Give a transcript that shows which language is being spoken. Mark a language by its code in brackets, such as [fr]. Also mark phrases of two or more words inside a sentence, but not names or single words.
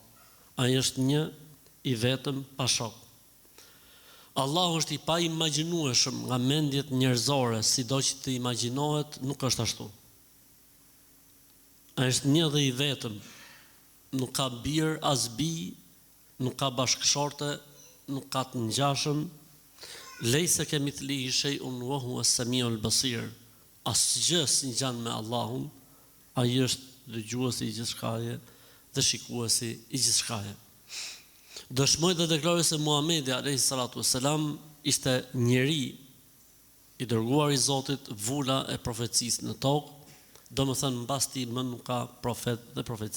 [sq] Ai është një i vetëm pa shok. Allahu është i pa imagjinueshëm nga mendjet njerëzore, sido që të imagjinohet, nuk është ashtu. Ai është një dhe i vetëm, nuk ka bir as bi, nuk ka bashkëshorte, nuk ka të ngjashëm. [ar] ليس كمثله شيء وهو السميع البصير. [sq] Asgjë si ngjan me Allahun, ai është dëgjuesi i gjithçkaje dhe shikuesi i gjithçkaje. Dëshmoj dhe deklaroj se Muhamedi [ar] عليه الصلاة والسلام [sq] ishte njeri i dërguar i Zotit, vula e profecisë në tokë, domethënë mbas tij më nuk ka profet dhe profeci.